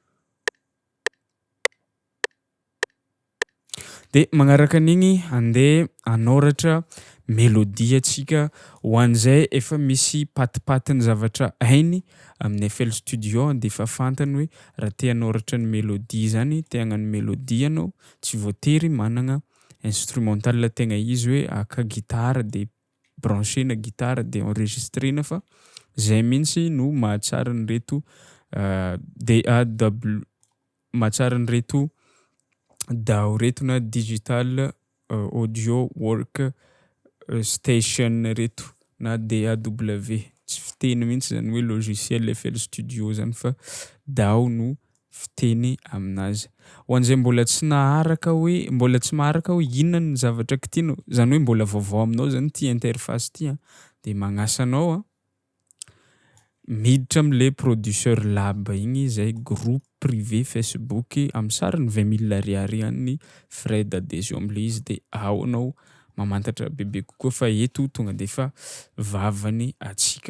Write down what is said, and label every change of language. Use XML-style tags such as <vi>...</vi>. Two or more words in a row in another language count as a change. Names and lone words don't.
<mg>De magnaraka an'igny andeha hanoratra mélodie antsika ho an'zay efa misy patipatiny zavatra hainy amin'ny FL Studio de efa fantany hoe raha te hanoratra ny mélodie zany, te hagnano mélodie anao tsy voatery managna instrumental tegna izy hoe aka gitara de branchena gitara de enregistrena fa zay mihitsy no mahatsara an'ireto DAW mahatsara an'ireto DAW reto na</mg> <en>digital audio work station</en> <mg>reto na DAW tsy fiteny mihitsy zany hoe logiciel FL Studio zany fa DAW no fiteny aminazy. Ho an'zay mbola tsy maharaka hoe inona ny zavatra kitianao zany hoe mbola vaovao aminao zany ty interface ty de magnasa anao miditra am'le</mg> <en>producer lab</en> <mg>igny zay</mg> <fr>groupe privé</fr> <mg>Facebook am'sarany 20 000 ariary any</mg> <fr>frais d'adhésion</fr> <mg>am'le izy de ao anao mamantatra bebe kokoa fa eto tonga de fa vavany atsika.</mg>